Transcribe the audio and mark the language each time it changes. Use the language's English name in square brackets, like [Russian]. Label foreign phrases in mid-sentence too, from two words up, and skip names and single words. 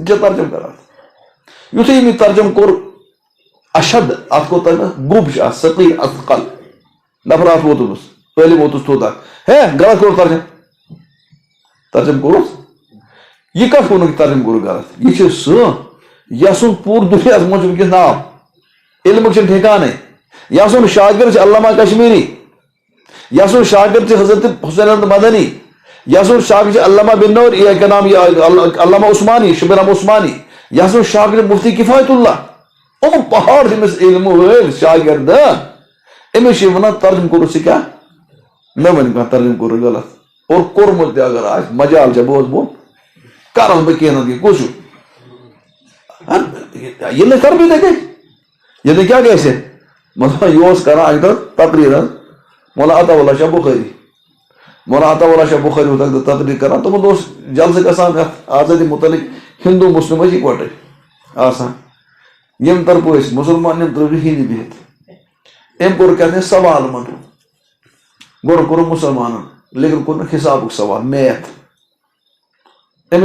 [Kashmiri] چھُ ترجم کران یُتھُے أمۍ یہِ ترجم کوٚر اشد اتھ کوٚر ترجمہ گوٚب چھُ اتھ ثقیل اثقل نفر اتھ ووتمُت عٲلِم ووتُس تھوٚد اتھ ہے غلط کوٚر ترجم کوٚرُس یہ کتھ ووٚنُکھ ترجم کوٚرُکھ غلط یہ چھُ سُہ یسُن پوٗرٕ دُنیاہس منٛز چھُ وٕنکیٚس ناو علمُک چھُنہٕ ٹھِکانٕے یسُن شاگرد چھُ علامہ کشمیری یسُن شاگرد چھُ حضرت حسین احمد مدنی یسُن شاگرد چھُ علامہ بن نور کیا نام یہ علامہ عثمانی شبیر احمد عثمانی یسُن شاگرد مفتی کفایت اللہ یِم پہاڑ أمِس علمہٕ وٲلۍ شاگرد أمِس چھِ وَنان ترجم کوٚرُکھ ژٕ کیٛاہ مےٚ وَنہِ کانٛہہ ترجم کوٚرُکھ غلط اور کوٚرمُت تہِ اگر آسہِ مجال چھا بہٕ اوسُس کرس بہٕ کینٛہہ نتہٕ کینٛہہ کُس چھُ ییٚلہِ نہٕ تربیت گژھِ ییٚلہِ نہٕ کیٛاہ گژھِ مطلب یہِ اوس کران اکہِ دۄہ تقریٖر حظ مولا عطا اللہ شاہ بخاری مولا عطا اللہ شاہ بخاری اوس اکہِ دۄہ تقریٖر کران تِمن اوس جلسہٕ گژھان یتھ آزٲدی متعلق ہندو مسلم ٲسۍ یِکوٹے آسان ییٚمہِ طرفہٕ ٲسۍ مُسلمان ییٚمہِ طرفہٕ ہِنٛدۍ بِہِتھ أمۍ کوٚر کیٛاہ تھام سوال یِمن گۄڈٕ کوٚرُکھ مُسلمانن لیکن کوٚر نہٕ حسابُک سوال میتھ أمِس